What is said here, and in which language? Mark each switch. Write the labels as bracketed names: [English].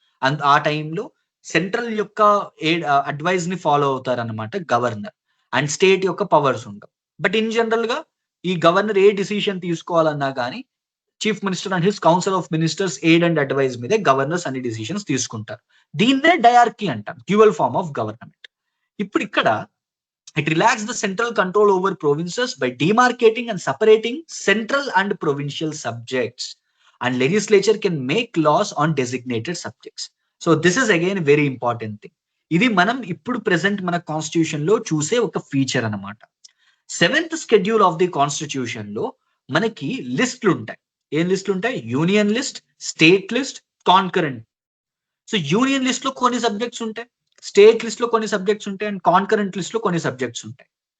[Telugu] And ఆ టైంలో central యొక్క అడ్వైజ్ ని ఫాలో అవుతారన్నమాట గవర్నర్. అండ్ స్టేట్ యొక్క పవర్స్ ఉండవు. బట్ ఇన్ జనరల్ గా ఈ గవర్నర్ ఏ డిసిషన్ తీసుకోవాలన్నా కానీ chief minister and his council of ministers aid and advise మీదే గవర్నర్స్ అన్ని డిసిషన్స్ తీసుకుంటారు. దీన్నే డయార్కీ అంటాం, డ్యూయల్ ఫార్మ్ ఆఫ్ గవర్నమెంట్. ఇప్పుడు ఇక్కడ [English] it relaxed the central control over provinces by demarcating and separating central and provincial subjects, and legislature can make laws on designated subjects. So this is again a very important thing. [Telugu] ఇది మనం ఇప్పుడు present మన constitution లో చూసే ఒక feature అన్నమాట. 7th schedule of the constitution లో మనకి లిస్టులు ఉంటాయి. ఏం లిస్టులు ఉంటాయి? Union list, state list, concurrent. So union list లో కొన్ని సబ్జెక్ట్స్ ఉంటాయి, స్టేట్ లిస్ట్ లో కొన్ని సబ్జెక్ట్స్ ఉంటాయి, అండ్ కాన్కరెంట్ లిస్ట్ లో కొన్ని సబ్జెక్ట్స్ ఉంటాయి.